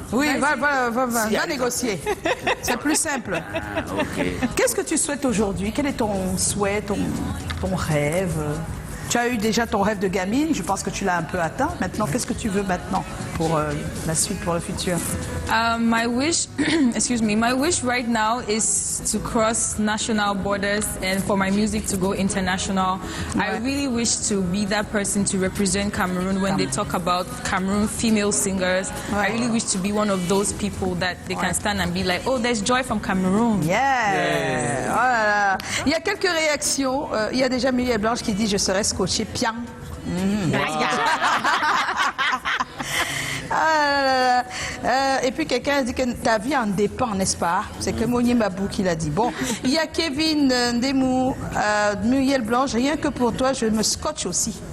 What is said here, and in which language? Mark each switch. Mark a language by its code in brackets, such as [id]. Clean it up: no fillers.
[fr] Oui, va Si, allez. négocier. C'est plus simple. Ah, ok. Qu'est-ce que tu souhaites aujourd'hui? Quel est ton souhait, ton rêve? Tu as eu déjà ton rêve de gamine, je pense que tu l'as un peu atteint. Maintenant, qu'est-ce que tu veux maintenant pour la suite, pour le futur? [en] My wish, excuse me, my wish right now is to cross national borders and for my music to go international. I really wish to be that person to represent Cameroon when they talk about Cameroon female singers. I really wish to be one of those people that they can stand and be like, oh, there's joy from Cameroon. [fr] Yeah! Oh là là. Il y a quelques réactions. Il y a déjà Muriel Blanche qui dit « Je serai scotché pian ». Ah là là. Et puis quelqu'un dit que ta vie en dépend, n'est-ce pas? C'est que Monier Mabou qui l'a dit. Bon, il y a Kevin Ndemou, Muriel Blanche, rien que pour toi, je me scotche aussi.